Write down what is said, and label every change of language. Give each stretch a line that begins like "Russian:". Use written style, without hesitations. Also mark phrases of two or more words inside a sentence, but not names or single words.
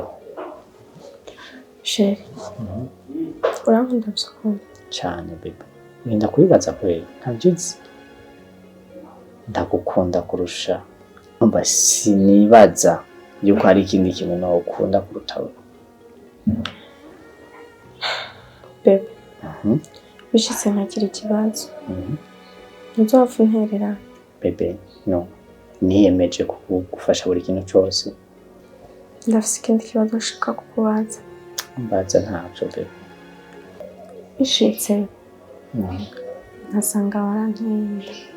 Rundi: Sheri. Urankunda by'ukuri. Cyane bebe. Ninda kubibaza kwe ntabyizi. Ndagukunda kurusha. Umva sinibaza yuko hari ikindi kintu nakunda kurutaho. Bebe. Bishitse ntakiri ikibazo. Nzopfa unterera. Bebe, no. Niyemeje kugufasha buri kintu cyose. Ndafise ikindi kibazo nshaka kukubaza. Mbaza ntaco bebe. Bishitse. Nasanga waranteye.